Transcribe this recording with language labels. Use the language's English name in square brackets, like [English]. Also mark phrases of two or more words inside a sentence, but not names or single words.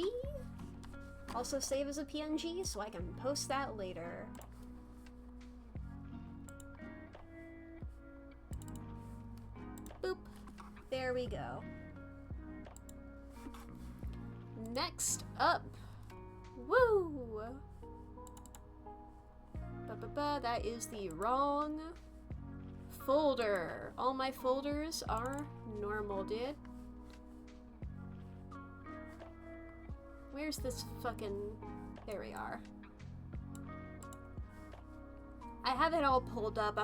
[English] Also save as a PNG so I can post that later. Boop. There we go. Next up. Woo! Ba-ba-ba, that is the wrong folder. All my folders are normal, dude. Where's this fucking... There we are. I have it all pulled up.